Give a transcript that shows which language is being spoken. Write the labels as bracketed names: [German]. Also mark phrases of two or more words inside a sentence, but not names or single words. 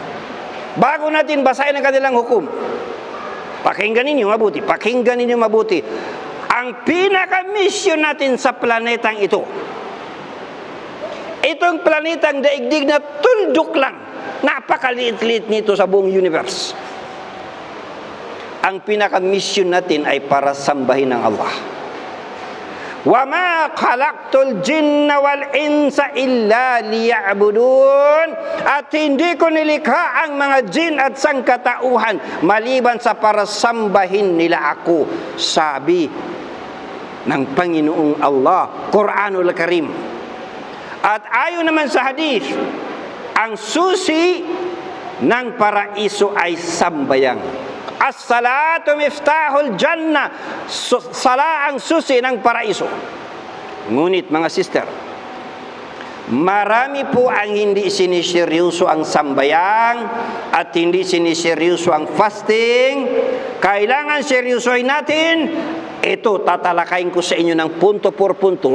[Filipino] Bago natin basahin ang kanilang hukom, pakinggan ninyo mabuti, ang pinaka-mission natin sa planetang ito, itong planetang daigdig na tuldok lang, napakaliit-liit nito sa buong universe. Ang pinaka-mission natin ay para sambahin ng Allah. [Arabic] وَمَا خَلَقْتُ الْجِنَّ وَالْإِنسَ إِلَّا لِيَعْبُدُونَ. [Filipino] At hindi ko nilikha ang mga jin at sangkatauhan maliban sa para sambahin nila ako, sabi ng Panginoong Allah, Quranul Karim. At ayon naman sa hadith, ang susi ng paraiso ay sambayang. [Arabic] الصلاة مفتاح الجنة. [Filipino] Sala ang susi ng paraiso. Ngunit mga sister, marami po ang hindi siniseryoso ang sambayang at hindi siniseryoso ang fasting. Kailangan seryosohin natin. Ito, tatalakayin ko sa inyo ng punto por punto.